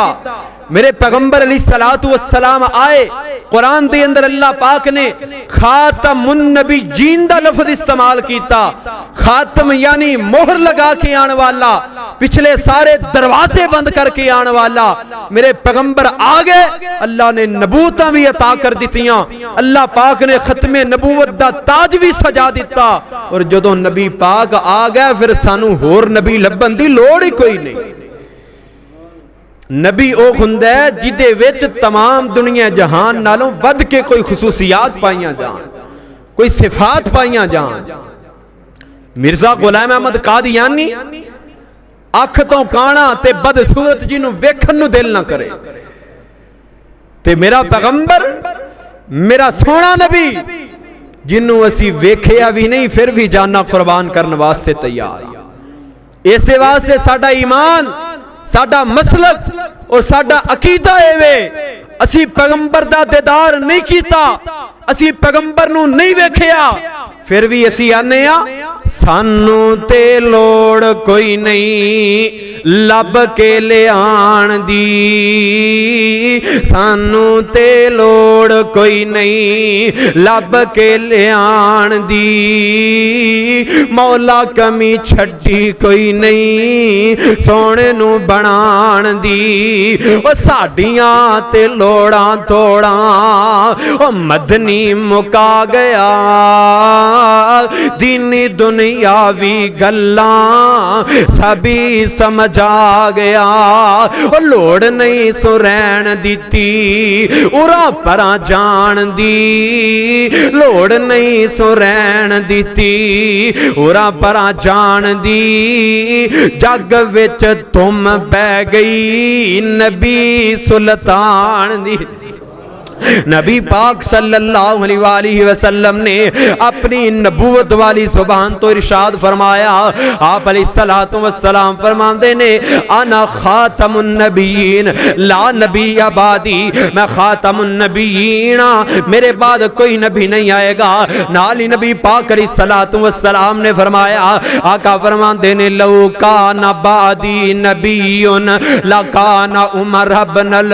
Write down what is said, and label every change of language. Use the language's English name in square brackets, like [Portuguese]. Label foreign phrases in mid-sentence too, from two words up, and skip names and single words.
[Punjabi] میرے پیغمبر [Arabic] علیہ السلام [Punjabi] آئے, قرآن دے اندر اللہ پاک نے خاتم النبی جیندہ لفظ استعمال کیتا. خاتم یعنی مہر لگا کے آنے والا, پچھلے سارے دروازے بند کر کے آنے والا. میرے پیغمبر آگئے, اللہ نے نبوتاں بھی عطا کر دیتیاں, اللہ پاک نے ختم نبوت دا تاج بھی سجا دیتا. اور جدوں نبی پاک آگئے پھر سانو ہور نبی لبن دی لوڑ ہی کوئی نہیں. نبی او ہوندا ہے جدے وچ تمام دنیا جہان نالوں ود کے کوئی خصوصیات پائیاں جان, کوئی صفات پائیاں جان. مرزا غلام احمد قادیانی اکھ تو کانا تے بدصورت جنوں ویکھن نو دل نہ کرے, تے میرا پیغمبر میرا سونا نبی جنوں اسی ویکھیا بھی نہیں پھر بھی جاننا قربان کرنے واسطے تیار. اسے واسطے ساڈا ایمان, ساڈا مسلک اور ساڈا عقیدہ اے وے, اسی پیغمبر دا دیدار نہیں کیتا, اسی پیغمبر نو نہیں ویکھیا, پھر بھی اسی آنے سانو تے لوڑ کوئی نہیں لب کے لے آن دی, سانو تے لوڑ کوئی نہیں لب کے لے آن دی. مولا کمی چھڈی کوئی نہیں سونے نو بنان دی. او ساڈیاں تے لوڑاں توڑاں او مدنی مکا گیا, دینی دنیاوی گلاں سبھی سمجھ آ گیا او لوڑ نہیں سو رہن دیتی اورا پراں جان دی لوڑ نہیں سو رہن دیتی اورا پراں جان دی جگ وچ تم بہ گئی نبی سلطان دی نبی پاک [Arabic] صلی اللہ علیہ وآلہ وسلم [Punjabi] نے اپنی نبوت والی زبان تو ارشاد فرمایا آپ [Arabic] علیہ السلام [Punjabi] فرماندے نے [Arabic] انا خاتم النبیین لا نبی بعدی [Urdu] میں خاتم النبیین میرے بعد کوئی نبی نہیں آئے گا [Punjabi] نالی نبی پاک [Arabic] علیہ السلام [Punjabi] نے فرمایا آقا فرماندے نے [Arabic] لو کان بعدی نبیون لکان عمر بن